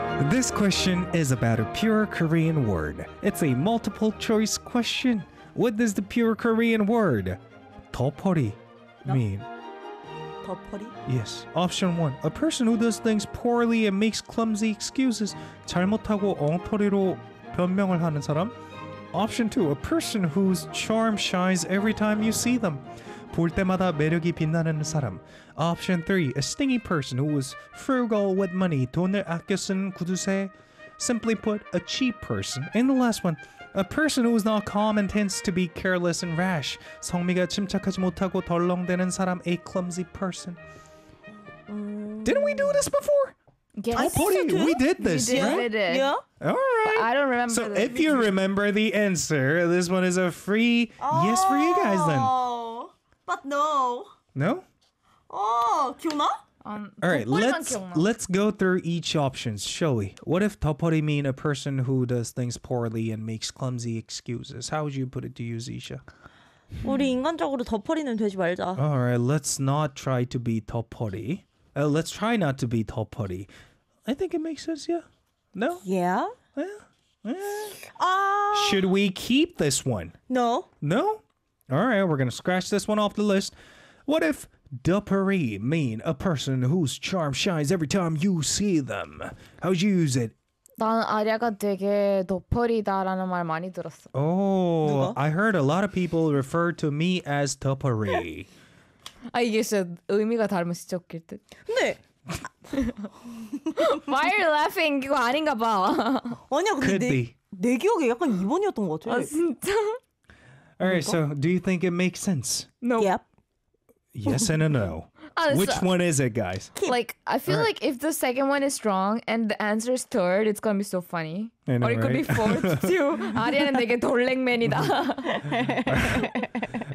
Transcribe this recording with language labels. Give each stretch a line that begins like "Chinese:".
English: This question is about a pure Korean word. It's a multiple choice question. What does the pure Korean word 덮어리 mean? No.
Korean: 덮어리?
English: Yes. Option 1. A person who does things poorly and makes clumsy excuses.
Korean: 잘못하고 엉터리로 변명을 하는 사람.
English: Option 2. A person whose charm shines every time you see them.
Korean: 볼 때마다 매력이 빛나는 사람.
English: Option 3. A stingy person who is frugal with money.
Korean: 돈을 아껴 쓴 구두쇠.
English: Simply put, a cheap person. And the last one. A person who is not calm and tends to be careless and rash.
Korean: 성미가 침착하지 못하고 덜렁대는 사람,
English: a clumsy person. Didn't we do this before? Yes. Oh, buddy, we did this, did, right? We did. Yeah. All right. But I don't remember. So if you remember the answer, this one is a free yes for you guys then. But no. No?
Korean: Oh, 기억나?
English: All right, let's go through each option, shall we? What if 덮어리 mean a person who does things poorly and makes clumsy excuses? How would you put it to you, Zisha?
Korean: 우리 인간적으로 덮어리는 되지 말자.
English: All right, let's not try to be 덮어리. Let's try not to be 덮어리. I think it makes sense, yeah? No? Yeah. Should we keep this one? No. No? All right, we're going to scratch this one off the list. What if... Dupery mean a person whose charm shines every time you see them. How would you use it?
Korean: 난 아리아가 되게 덮어리다라는 말 많이 들었어.
English: Oh,
Korean: 누가?
English: I heard a lot of people refer to me as Dupery.
Korean: 아 이게 진짜 의미가 다르면 진짜 웃길 듯. 근데
English: Why are you laughing?
Korean: 이거 아닌가 봐. 아니야, 근데
English: Could be.
Korean: 내 기억에 약간 2번이었던 것 같아. 아 진짜?
English: Alright, so do you think it makes sense? No. Yep. Yes and a no. Which one is it, guys? Like, I feel right. like if the second one is wrong and the answer is third, it's gonna be so funny. I know, or it right? could be fourth too. Arya and
Korean: 내게 돌랭맨이다.